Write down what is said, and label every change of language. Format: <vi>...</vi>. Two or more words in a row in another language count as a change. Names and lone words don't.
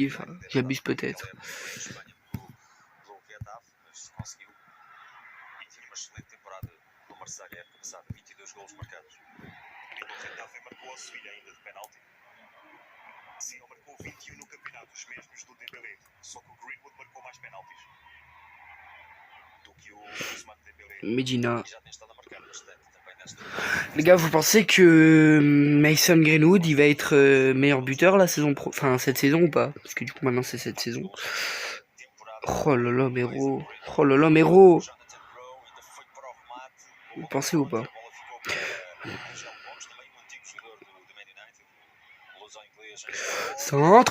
<fr>Enfin, j'abuse peut-être.</fr> <pt>Sim, ele marcou 21 no campeonato, os mesmos do Dembélé. Só que o Greenwood marcou mais penaltis do que o Ousmane Dembélé. Medina. Já tem estado a marcar bastante também nesta.</pt> <fr>Les gars, vous pensez que Mason Greenwood, il va être meilleur buteur la saison enfin cette saison ou pas? Parce que du coup maintenant c'est cette saison. Oh là là, Méro. Oh là là, Méro. Vous pensez ou pas? Centre.</fr>